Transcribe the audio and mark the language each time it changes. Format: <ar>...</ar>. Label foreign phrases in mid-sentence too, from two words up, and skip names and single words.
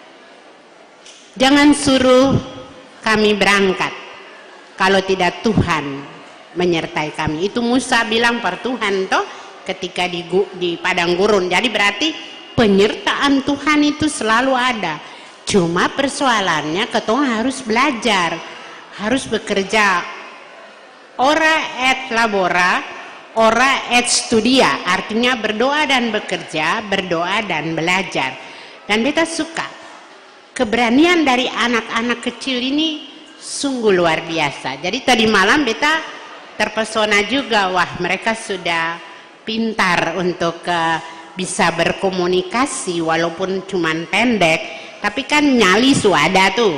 <id>Jangan suruh kami berangkat kalau tidak Tuhan menyertai kami. Itu Musa bilang per Tuhan toh ketika di padang gurun. Jadi berarti penyertaan Tuhan itu selalu ada. Cuma persoalannya ketong harus belajar, harus bekerja.</id> <la>Ora et labora, ora et studia.</la> <id>Artinya berdoa dan bekerja, berdoa dan belajar. Dan beta suka keberanian dari anak-anak kecil ini sungguh luar biasa. Jadi tadi malam beta terpesona juga, wah mereka sudah pintar untuk bisa berkomunikasi walaupun cuman pendek, tapi kan nyali suada tuh.</id>